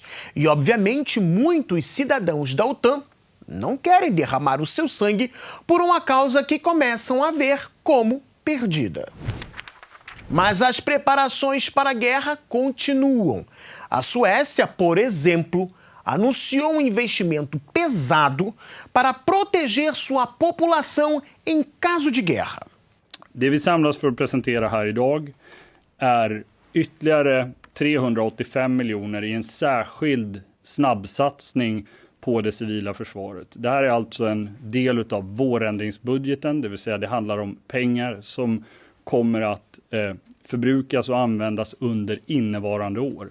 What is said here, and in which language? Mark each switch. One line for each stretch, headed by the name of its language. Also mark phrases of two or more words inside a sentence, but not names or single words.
Portuguese: E, obviamente, muitos cidadãos da OTAN não querem derramar o seu sangue por uma causa que começam a ver como perdida. Mas as preparações para a guerra continuam. A Suécia, por exemplo, anunciou um investimento pesado para proteger sua população em caso de guerra.
Swedish: Det vi samlas för att presentera här idag är ytterligare 385 miljoner i en särskild snabbsatsning på det civila försvaret. Det här är alltså en del av vårändringsbudgeten, det vill säga det handlar om pengar som kommer att förbrukas och användas under innevarande år.